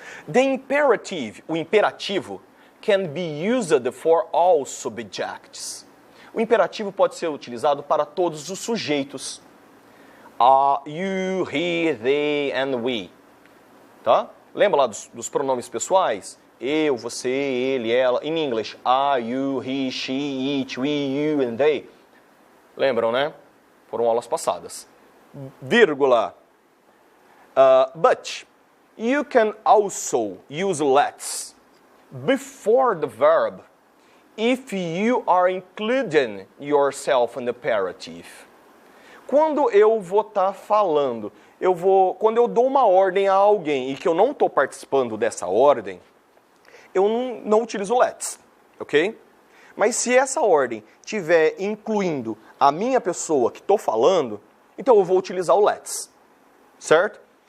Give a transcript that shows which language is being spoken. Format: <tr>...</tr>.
<en>The imperative,</en> <pt>o imperativo,</pt> <en>can be used for all subjects.</en> <pt>O imperativo pode ser utilizado para todos os sujeitos.</pt> <en>You, he, they and we. Tá?</en> <pt>Lembra lá dos pronomes pessoais? Eu, você, ele, ela.</pt> <en>In English, I, you, he, she, it, we, you and they.</en> <pt>Lembram, né? Foram aulas passadas. Vírgula.</pt> <en>But you can also use let's before the verb if you are including yourself in the imperative.</en> <pt>Quando eu vou estar falando, quando eu dou uma ordem a alguém e que eu não estou participando dessa ordem, eu não utilizo let's, ok? Mas se essa ordem estiver incluindo a minha pessoa que estou falando, então eu vou utilizar o let's, certo?</pt>